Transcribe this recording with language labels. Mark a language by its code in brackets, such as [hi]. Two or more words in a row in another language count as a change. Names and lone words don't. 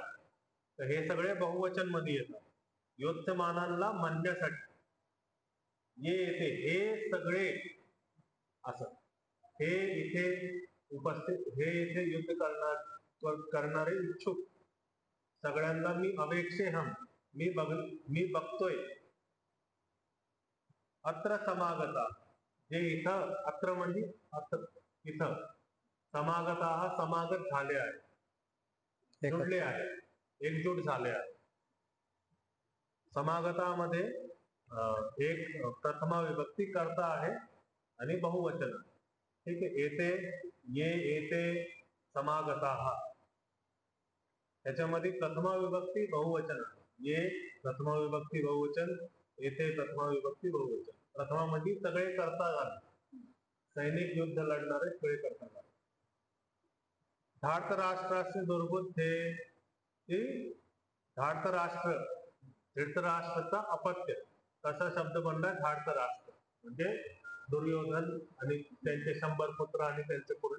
[mr] तर हे सगळे बहुवचन मध्ये येतात योत्स्यमानांना म्हणण्यासाठी. [sa] ये येते [mr] हे सगळे असं. हे इथे उपस्थित, हे इथे युद्ध करणारे इच्छुक सगळ्यांना मी अवेक्षेऽहम्. मी बघतोय. [sa] अत्र समागता. [mr] जे इथं अत्र म्हणजे इथं. समागता समागत झाले आहे, जुडले आहे, एकजूट झाले आहे. समागतामध्ये एक प्रथमा विभक्ती कर्ता आहे आणि बहुवचन. ठीक आहे. येते, [sa] ये येते समागताः. [mr] त्याच्यामध्ये प्रथमा विभक्ती बहुवचन. ये प्रथमा विभक्ती बहुवचन, येथे प्रथमा विभक्ती बहुवचन. प्रथमा म्हणजे सगळे कर्ता झाले. सैनिक युद्ध लढणारे सगळे कर्ता झाले. धार्तराष्ट्राचे दुर्बुद्धे. धार्तराष्ट्र धृतराष्ट्राचा अपत्य तसा शब्द बनला धार्तराष्ट्र. म्हणजे दुर्योधन आणि त्यांचे 100 पुत्र आणि त्यांचे पुढील.